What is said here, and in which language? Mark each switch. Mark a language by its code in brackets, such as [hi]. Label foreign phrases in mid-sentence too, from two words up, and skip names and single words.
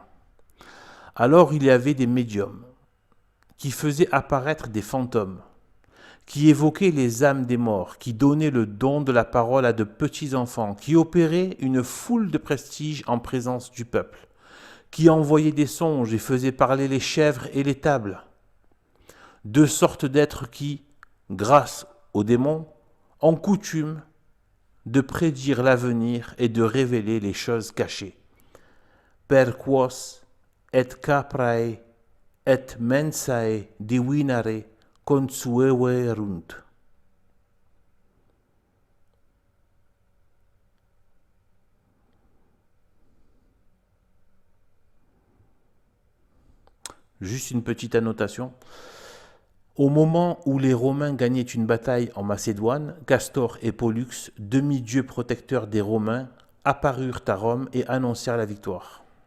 [fr] Alors il y avait des médiums qui faisaient apparaître des fantômes, qui évoquaient les âmes des morts, qui donnaient le don de la parole à de petits enfants, qui opéraient une foule de prestiges en présence du peuple, qui envoyaient des songes et faisaient parler les chèvres et les tables. Deux sortes d'êtres qui, grâce aux démons, ont coutume de prédire l'avenir et de révéler les choses cachées. [la] Per quos et caprae et mensae divinare consueverunt. [fr] Juste une petite annotation. Au moment où les Romains gagnaient une bataille en Macédoine, Castor et Pollux, demi-dieux protecteurs des Romains, apparurent à Rome et annoncèrent la victoire.